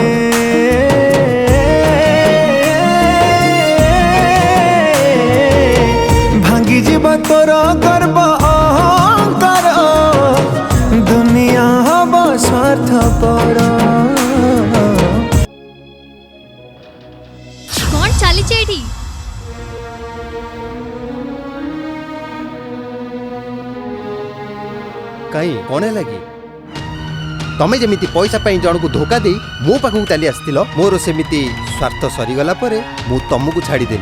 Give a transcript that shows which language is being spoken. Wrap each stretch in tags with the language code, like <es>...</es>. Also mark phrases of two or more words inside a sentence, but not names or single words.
<or>ଭାଙ୍ଗି ଜୀବ ତୋର ଗର୍ବ ଅହଂକାର ଦୁନିଆ ହବ ସ୍ୱାର୍ଥପର ଚାଲିଛି ଏଇଠି। କାଇଁ କଣ ହେଲା କି? ତମେ ଯେମିତି ପଇସା ପାଇଁ ଜଣକୁ ଧୋକା ଦେଇ ମୋ ପାଖକୁ ଚାଲି ଆସିଥିଲ, ମୋର ସେମିତି ସ୍ୱାର୍ଥ ସରିଗଲା ପରେ ମୁଁ ତମକୁ ଛାଡ଼ିଦେଲି।</or>